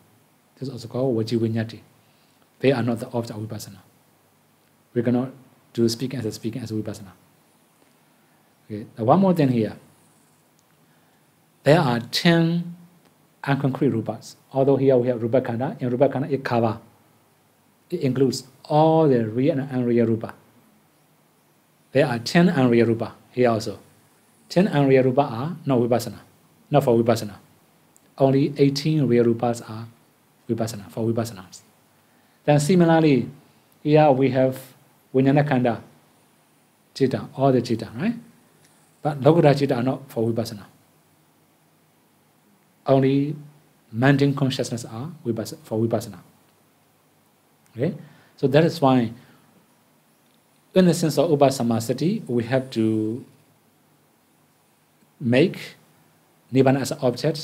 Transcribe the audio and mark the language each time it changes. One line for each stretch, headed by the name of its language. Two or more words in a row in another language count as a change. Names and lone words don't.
English: This is also called
Pali: vaji vinyati.
English: They are not the object of vipassana. We cannot do speaking as a vipassana. Okay. Now one more thing here. There are 10 unconcrete rupas. Although here we have
Pali: rupa khanda,
English: in
Pali: rupa khanda
English: it covers. It includes all the real and unreal rupa. There are 10 unreal rupa here also. 10 unreal rupa are not vipassana, not for vipassana. Only 18 real rupas are vipassana, for vipassanas. Then similarly, here we have
Pali: vijnana khanda,
English: citta, all the citta, right? But
Pali: lokuttara citta
English: are not for vipassana. Only mundane consciousness are for vipassana. Okay? So that is why, in the sense of upasamasati, we have to make Nibbana as an object.